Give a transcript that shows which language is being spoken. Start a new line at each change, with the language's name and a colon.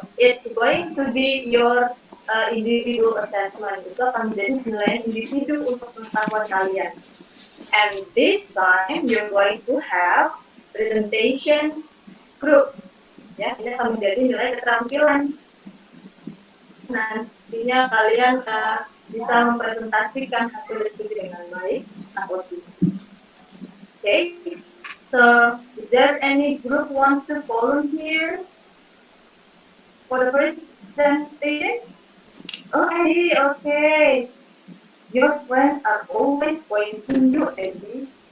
English: it's going to be your individual assessment.
Indonesian: Itu akan menjadi penilaian individu untuk pengetahuan kalian.
English: And this time you're going to have presentation group.
Indonesian: Ya, ini akan menjadi nilai keterampilan. Nantinya kalian bisa mempresentasikan hasil diskusi dengan baik atau tidak.
English: Okay, so is there any group wants to volunteer for the presentation? Oh, Eddie, okay. Your friends are always pointing you, Eddie.